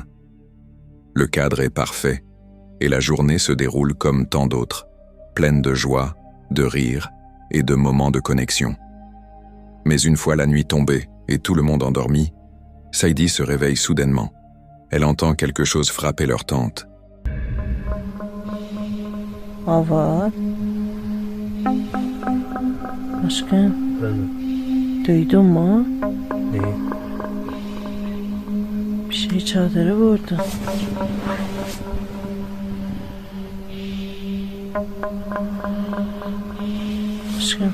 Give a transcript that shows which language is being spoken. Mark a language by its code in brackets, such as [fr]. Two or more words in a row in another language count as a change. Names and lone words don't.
[fr] Le cadre est parfait, et la journée se déroule comme tant d'autres, pleine de joie, de rire et de moments de connexion. Mais une fois la nuit tombée et tout le monde endormi, Saïdi se réveille soudainement. Elle entend quelque chose frapper leur tente. [tr] Avat. Aşkım. Duydun mu? Neyi? Bir şey çadırı vurdu. Aşkım.